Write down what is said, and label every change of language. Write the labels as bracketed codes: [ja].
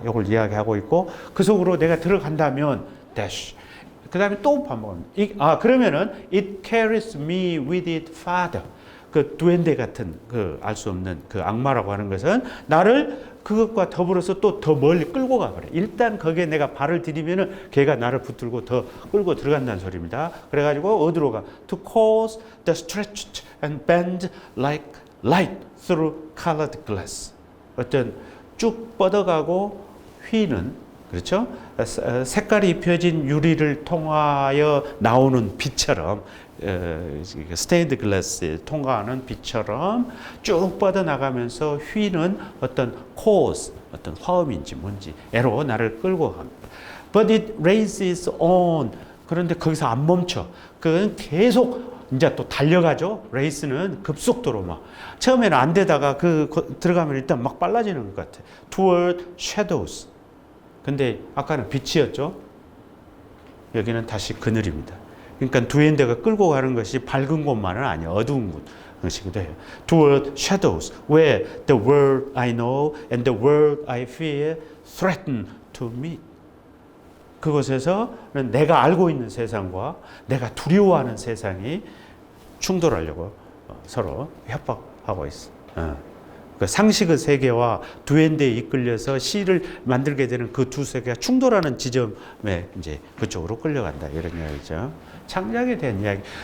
[ko] 이걸 이야기하고 있고 그 속으로 내가 들어간다면 dash. 그 다음에 또 반복합니다. 그러면은 [en] it carries me with it farther. [ko] 그 두엔데 같은 그 알 수 없는 그 악마라고 하는 것은 나를 그것과 더불어서 또 더 멀리 끌고 가버려. 일단 거기에 내가 발을 디디면은 걔가 나를 붙들고 더 끌고 들어간다는 소리입니다. 그래가지고 어디로 가? [en] To cause the stretched and bend like light through colored glass. [ko] 어떤 쭉 뻗어가고 휘는 그렇죠? 색깔이 입혀진 유리를 통하여 나오는 빛처럼 스테인드 글라스에 통과하는 빛처럼 쭉 뻗어나가면서 휘는 어떤 코스, 어떤 화음인지 뭔지 애로 나를 끌고 갑니다. [en] But it races on. [ko] 그런데 거기서 안 멈춰. 그건 계속 이제 또 달려가죠. 레이스는 급속도로 막 처음에는 안 되다가 들어가면 일단 막 빨라지는 것 같아. [en] Toward shadows. [ko] 근데 아까는 빛이었죠. 여기는 다시 그늘입니다. 그러니까 두엔데가 끌고 가는 것이 밝은 곳만은 아니에요. 어두운 곳이기도 해요. [en] Toward shadows, where the world I know and the world I fear threaten to meet. [ko] 그곳에서는 내가 알고 있는 세상과 내가 두려워하는 세상이 충돌하려고 서로 협박하고 있어. 그 상식의 세계와 두엔데에 이끌려서 시를 만들게 되는 그 두 세계가 충돌하는 지점에 이제 그쪽으로 끌려간다 이런 이야기죠. 창작에 대한 이야기.